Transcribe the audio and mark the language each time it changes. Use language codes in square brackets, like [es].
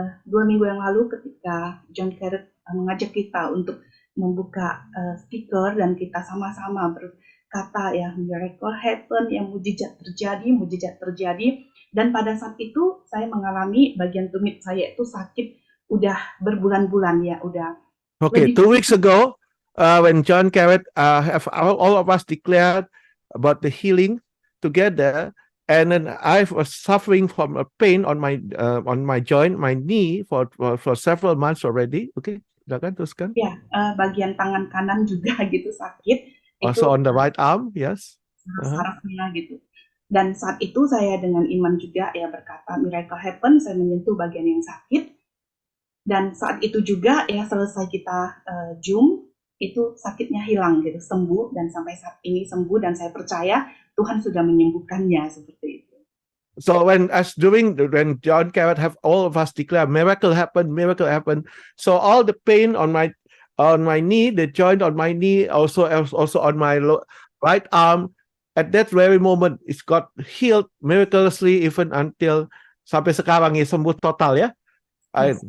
[id] 2 minggu yang lalu ketika John Carrot mengajak kita untuk membuka speaker dan kita sama-sama berkata ya, [en] miracle happen, [id] yang mujizat terjadi. Dan pada saat itu saya mengalami bagian tumit saya itu sakit udah berbulan-bulan ya, udah. [en] Okay, 2 weeks ago, when John Carrot have all of us declared about the healing together, and then I was suffering from a pain on my joint, my knee for several months already. [id] Okay, silakan teruskan. Ya, bagian tangan kanan juga gitu sakit. [en] Also [id] itu, [en] on the right arm, yes. [id] Sarafnya gitu. Dan saat itu saya dengan iman juga ya berkata [en] miracle happen, [id] saya menyentuh bagian yang sakit. Dan saat itu juga ya selesai kita Zoom, itu sakitnya hilang gitu, sembuh, dan sampai saat ini sembuh, dan saya percaya Tuhan sudah menyembuhkannya seperti itu. [en] So when John Carrot have all of us declare miracle happen, so all the pain on my knee, the joint on my knee, also on my right arm, at that very moment it's got healed miraculously, even until [id] sampai sekarang ya sembuh total ya. [en] Yes.